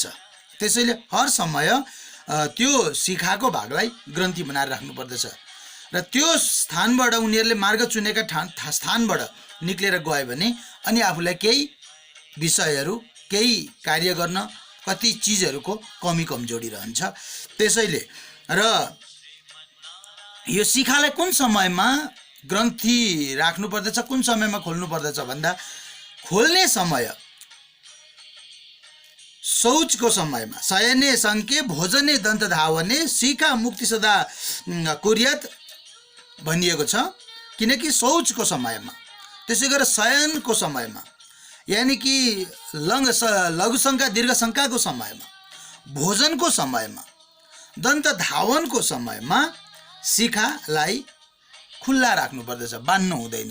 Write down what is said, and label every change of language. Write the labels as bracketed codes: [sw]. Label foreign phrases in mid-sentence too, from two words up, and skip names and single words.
[ne] त्यसैले हर समय त्यो शिखाको भागलाई ग्रन्थि बनाएर राख्नुपर्दछ र त्यो स्थानबाट उनीहरूले मार्ग चुनेका स्थानबाट निक्लेर गयो भने अनि आफूलाई केही विषयहरू, केही कार्य गर्न कति चिजहरूको कमी कमजोरी रहन्छ। त्यसैले र यो शिखालाई कुन समयमा ग्रन्थि राख्नुपर्दछ, कुन समयमा खोल्नुपर्दछ भन्दा, खोल्ने समय शौचको समयमा, [sa] शयने शङ्के भोजने दन्त धावने शिखा मुक्ति सदा कुर्यात [ne] भनिएको छ। किनकि शौचको समयमा, त्यसै गरेर शयनको समयमा, यानि कि लघुशङ्का दीर्घशङ्काको समयमा, भोजनको समयमा, दन्त धावनको समयमा शिखालाई खुल्ला राख्नुपर्दछ, बाँध्नु हुँदैन।